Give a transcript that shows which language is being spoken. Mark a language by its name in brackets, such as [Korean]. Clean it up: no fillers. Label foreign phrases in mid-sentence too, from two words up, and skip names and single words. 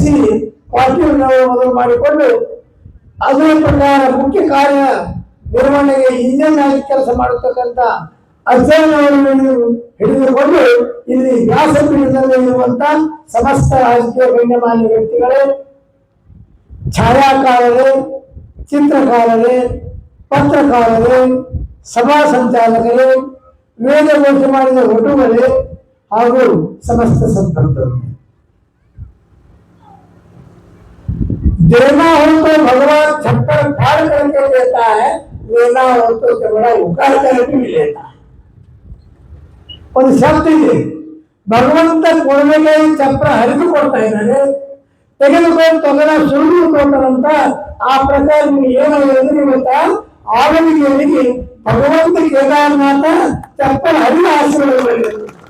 [Kannada] ಪಾಟೀಲ್ರವರು ಮೊದಲು ಮಾಡಿಕೊಂಡು ಅದೇ ಪ್ರಕಾರ ಮುಖ್ಯ ಕಾರ್ಯ ನಿರ್ವಹಣೆಗೆ ಇಂಜಿನ್ ಆಗಿ ಕೆಲಸ ಮಾಡತಕ್ಕಂಥ ಅಧ್ಯಯನವನ್ನು ಹಿಡಿದುಕೊಂಡು ಇಲ್ಲಿ ವ್ಯಾಸಪೀಠದಲ್ಲಿ ಇರುವಂತ ಸಮಸ್ತ ರಾಜಕೀಯ ಗಣ್ಯಮಾನ್ಯ ವ್ಯಕ್ತಿಗಳೇ, ಛಾಯಾಕಾರರೇ, ಚಿತ್ರಕಾರರೇ, ಪತ್ರಕಾರರೇ, ಸಭಾ ಸಂಚಾಲಕರೇ, ವೇದ ಘೋಷ ಮಾಡಿದ ವಟುಗಳೇ ಹಾಗೂ ಸಮಸ್ತ ಸಂಪರ್ಕರು. [Hindi] देना हो तो भगवान छप्पर फाड़ करके देता है, लेना हो तो चमड़ा उखाड़ करके भी लेता है. [Kannada] ಒಂದು ಶಕ್ತಿ ಇದೆ. ಭಗವಂತ ಕೊಡಬೇಕಾಗಿ ಚಪ್ರ ಹರಿದು ಕೊಡ್ತಾ ಇದ್ದಾನೆ, ತೆಗೆದುಕೊಂಡು ತೊಗಲ ಸುಳಿದು ಕೊಟ್ಟರಂತ ಆ ಪ್ರಕಾರ ನೀವು ಏನು ಹೇಳಿದ್ರೆ ಗೊತ್ತಾ, ಆವಲಿಗೆ ಭಗವಂತ ಕೇದಾರನಾಥ ಚಪ್ರ ಹರಿದು ಆಶೀರ್ವಾದ ಮಾಡಿದ್ರು.